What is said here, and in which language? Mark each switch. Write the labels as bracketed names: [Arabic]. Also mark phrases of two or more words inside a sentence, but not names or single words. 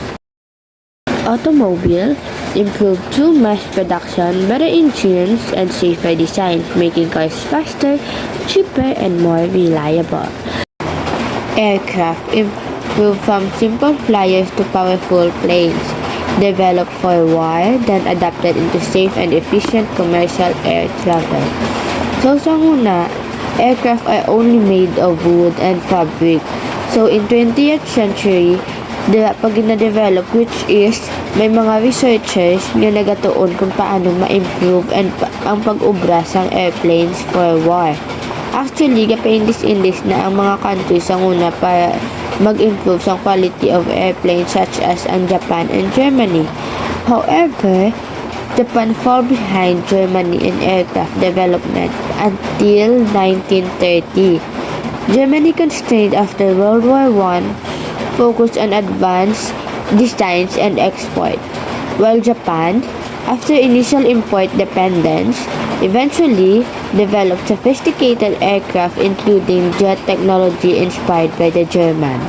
[English] Automobile improved through mass production, better insurance, and safer designs, making cars faster, cheaper, and more reliable. Aircraft improved from simple flyers to powerful planes, developed for war, then adapted into safe and efficient commercial air travel. [Hiligaynon] So sa una, [English] aircraft are only made of wood and fabric. So in 20th century, [Hiligaynon] pag na-develop, [English] which is [Hiligaynon] may mga researchers nga nagatuon kung paano ma-improve and ang pag-ubra sang [English] airplanes for war. Actually, [Hiligaynon] gapaindis-indis na ang mga countries ang una para mag-improve sa [English] quality of airplanes such as [Hiligaynon] ang Japan and Germany. [English] However, Japan fell behind Germany in aircraft development until 1930. Germany, constrained after World War I, focused on advanced designs and export, while Japan, after initial import dependence, eventually developed sophisticated aircraft including jet technology inspired by the German.